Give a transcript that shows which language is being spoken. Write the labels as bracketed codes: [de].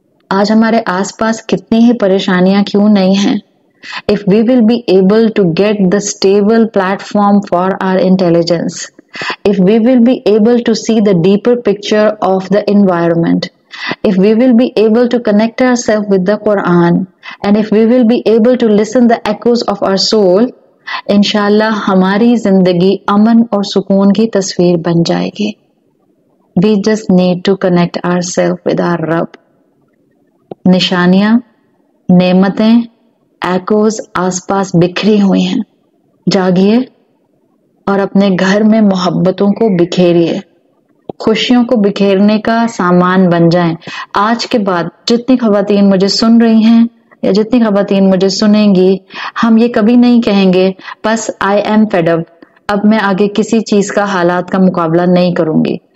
[ur] آج ہمارے آس پاس کتنی ہی پریشانیاں کیوں نہیں ہیں. [en] If we will be able to get the stable platform for our intelligence, if we will be able to see the deeper picture of the environment, if we will be able to connect ourselves with the Quran, and if we will be able to listen the echoes of our soul, [ur] انشاءاللہ ہماری زندگی امن اور سکون کی تصویر بن جائے گی. [en] We just need to connect ourselves with our Rabb. [ur] نشانیاں، نعمتیں، ایکوز آس پاس بکھری ہوئی ہیں. جاگیے اور اپنے گھر میں محبتوں کو بکھیریے، خوشیوں کو بکھیرنے کا سامان بن جائیں. آج کے بعد جتنی خواتین مجھے سن رہی ہیں یا جتنی خواتین مجھے سنیں گی، ہم یہ کبھی نہیں کہیں گے بس [en] I'm fed up, [ur] اب میں آگے کسی چیز کا حالات کا مقابلہ نہیں کروں گی.